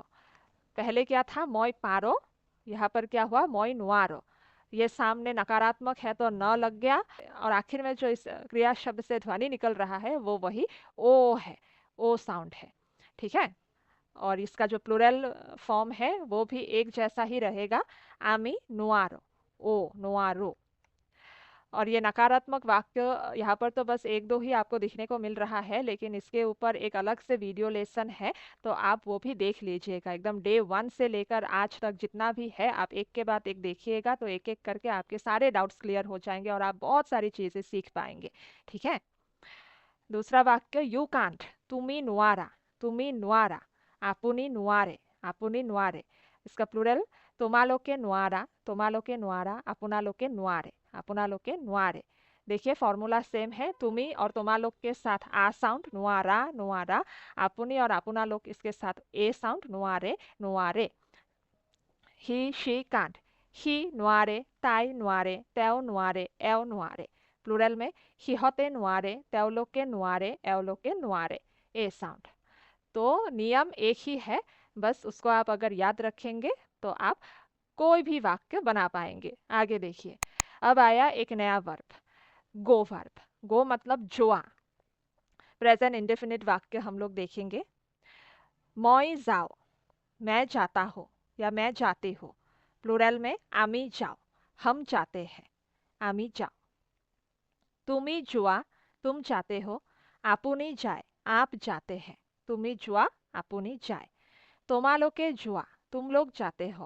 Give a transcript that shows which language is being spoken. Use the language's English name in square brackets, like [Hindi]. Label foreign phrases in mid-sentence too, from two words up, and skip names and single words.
[Hindi] पहले क्या था, [Assamese] মই পাৰো, [Hindi] यहाँ पर क्या हुआ, [Assamese] মই নোৱাৰো। [Hindi] ये सामने नकारात्मक है तो न लग गया, और आखिर में जो इस क्रिया शब्द से ध्वनि निकल रहा है वो वही ओ है, ओ साउंड है। ठीक है। और इसका जो [English] plural form [Hindi] है वो भी एक जैसा ही रहेगा, [Assamese] আমি নোৱাৰো, ও নোৱাৰো। [Hindi] और ये नकारात्मक वाक्य यहाँ पर तो बस एक दो ही आपको दिखने को मिल रहा है, लेकिन इसके ऊपर एक अलग से [English] video lesson [Hindi] है, तो आप वो भी देख लीजिएगा। एकदम डे 1 से लेकर आज तक जितना भी है आप एक के बाद एक देखिएगा, तो एक एक करके आपके सारे [English] doubts clear [Hindi] हो जाएंगे और आप बहुत सारी चीज़ें सीख पाएंगे। ठीक है। दूसरा वाक्य, [English] you can't, [Assamese] তুমি নোৱাৰা, তুমি নোৱাৰা, আপুনি নোৱাৰে, আপুনি নোৱাৰে, आपुनी नुआरे। [Hindi] इसका प्लूरल, [Assamese] তোমালোকে নোৱাৰা, তোমালোকে নোৱাৰা, আপনালোকে নোৱাৰে, আপনালোকে নোৱাৰে, আপনালোকে नुआरे। [Hindi] देखिए फॉर्मूला सेम है, तुमी और तुम्हालोक के साथ आ साउंड, नुआरा, नुआरा। आपुनी और आपनालोक इसके साथ ए साउंड, नुआरे, नुआरे। [English] he, she, can't, [Assamese] সি নোৱাৰে, তাই নোৱাৰে, তেওঁ নোৱাৰে, এওঁ নোৱাৰে। [Hindi] प्लूरल में [Assamese] সিহঁতে নোৱাৰে, তেওঁলোকে নোৱাৰে, এওঁলোকে নোৱাৰে, [Hindi] ए साउंड। तो नियम एक ही है, बस उसको आप अगर याद रखेंगे तो आप कोई भी वाक्य बना पाएंगे। आगे देखिए, अब आया एक नया वर्ब, [English] go verb. [Hindi] गो मतलब जुआ। [English] present indefinite [Hindi] वाक्य हम लोग देखेंगे। [Assamese] মই যাও, [Hindi] मैं जाता हूँ या मैं जाती हूँ। प्लूरल में [Assamese] আমি যাওঁ, [Hindi] हम जाते हैं, [Assamese] আমি যাওঁ। তুমি যোৱা, [Hindi] तुम जाते हो। [Assamese] আপুনি যায়, [Hindi] आप जाते हैं। [Assamese] তুমি যোৱা, আপুনি যায়। তোমালোকে যোৱা, [Hindi] तुम लोग जाते हो।